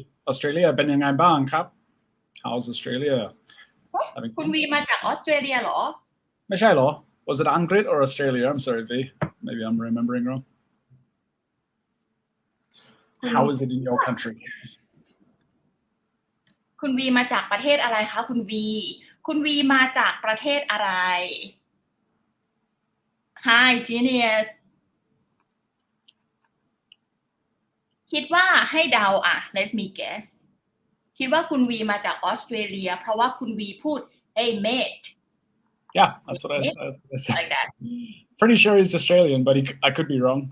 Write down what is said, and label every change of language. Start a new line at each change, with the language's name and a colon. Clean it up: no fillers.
Thai: Australia เป็นยังไงบ้างครับ
English: How's Australia
Thai: คุณวีมาจากออสเตรเลียเหรอ ไม่ใช่เหรอ
English: Was it Angrit or Australia? I'm sorry, V. Maybe I'm remembering wrong. How is it in your country?
Thai: คุณวีมาจากประเทศอะไรคะคุณวีมาจากประเทศอะไร
English: Hi genius
Thai: คิดว่าให้เดาอ่ะ
English: Let me guess
Thai: คิดว่าคุณวีมาจากออสเตรเลียเพราะว่าคุณวีพูด
English: Hey mate Yeah, that's what I said. Like that. Pretty sure he's Australian, but I could be wrong.